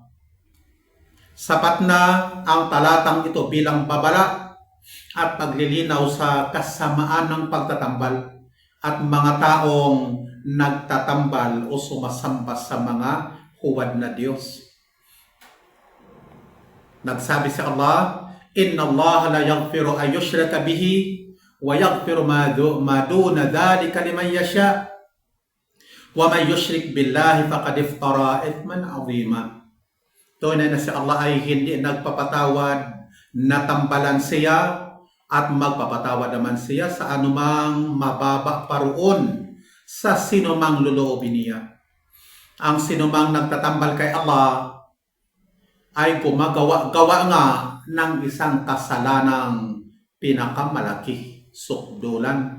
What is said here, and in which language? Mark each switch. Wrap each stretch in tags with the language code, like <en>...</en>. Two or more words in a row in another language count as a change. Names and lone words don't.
<tl>Sapat na ang talatang ito bilang babala at paglilinaw sa kasamaan ng pagtatambal at mga taong nagtatambal o sumasamba sa mga huwad na Diyos. Nagsabi si</tl> <ar>Allah, إن الله لا يغفر أن يشرك به ويغفر ما دون ذلك لمن يشاء ومن يشرك بالله فقد افترى إثما عظيما.</ar> <tl>Tunay na si Allah ay hindi nagpapatawad na tambalan siya at magpapatawad naman siya sa anumang mababa paroon sa sinumang loloobin niya. Ang sinumang nagtatambal kay Allah ay gumagawa nga ng isang kasalanang pinakamalaki, sukdulan.</tl>